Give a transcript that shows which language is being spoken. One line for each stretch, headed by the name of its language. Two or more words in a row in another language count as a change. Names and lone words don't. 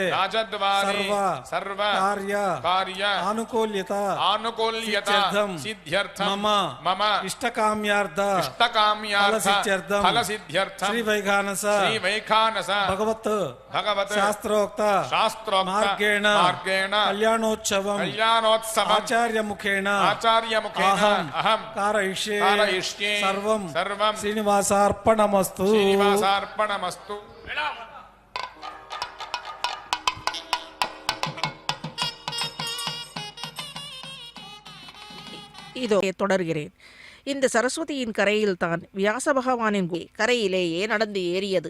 Sanskrit: सर्व कार्य आनुकूल्यता सिद्ध्यर्थं मम इष्टकाम्यार्थ फलसिद्ध्यर्थं श्रीवैखानस भगवत् शास्त्रोक्त मार्गेण कल्याणोत्सवम् आचार्य मुखेन अहं कारयिष्ये सर्वं श्रीनिवासार्पणमस्तु.
Tamil: இதோ தொடர்கிறேன். இந்த சரஸ்வதியின் கரையில் தான் வியாச பகவானின் கரையிலேயே நடந்து ஏறியது.